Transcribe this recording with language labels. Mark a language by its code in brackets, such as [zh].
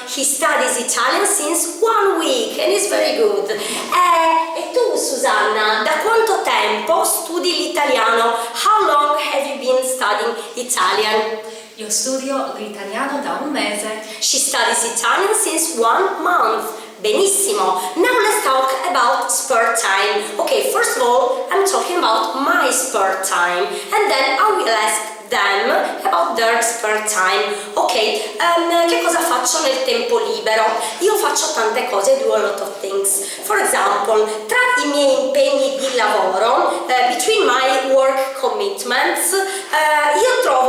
[en] He studies Italian since 1 week and is very good. [it] E tu Susanna, da quanto tempo studi l'italiano? [en] How long have you been studying Italian? [it] Io studio l'italiano da un mese. [en] She studies Italian since 1 month. Benissimo. Now let's talk about spare time. Okay, first of all, I'm talking about my spare time, and then I will ask them about their spare time. [it] Ok, che cosa faccio nel tempo libero? Io faccio tante cose, [en] do a lot of things. For example, [it] tra i miei impegni di lavoro, [en] between my work commitments, [it] io